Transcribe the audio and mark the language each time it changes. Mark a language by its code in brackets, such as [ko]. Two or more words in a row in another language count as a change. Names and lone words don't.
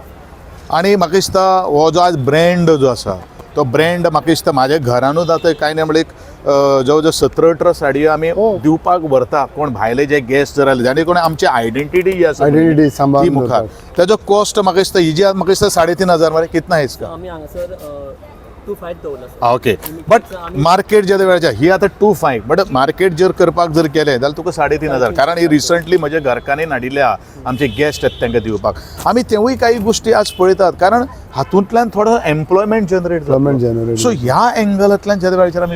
[kok] आनी म्हाका दिसता हो जो आज ब्रँड जो आसा तो ब्रँड म्हाका दिसता म्हाज्या घरानूच आतां कांय ना म्हणल्यार जवळ जवळ 17-18 साडयो आमी दिवपाक व्हरता. कोण भायले जे गेस्ट जर आयले जाणे कोण आमची आयडेंटिटी जी आसा ती मुखार. तेजो कॉस्ट म्हाका दिसता ही जी म्हाका दिसता 3500 मरे [hi] कितना है इसका? [kok] आमी हांगासर 2.5 दवरला [en] okay but market [kok] ज्या वेळाच्या ही आता 2.5 [en] but market [kok] जर करपाक जर केलें जाल्यार तुका 3,500 कारण ही रिसंटली म्हज्या घरकान्नीन हाडिल्ल्या आमचे गेस्ट आहेत तांकां दिवपाक आमी तेवूय काही गोष्टी आज पळयतात कारण हातूंतल्यान थोडो [en] employment generate so [kok] ह्या एंगलांतल्यान ज्या वेळाचेर आमी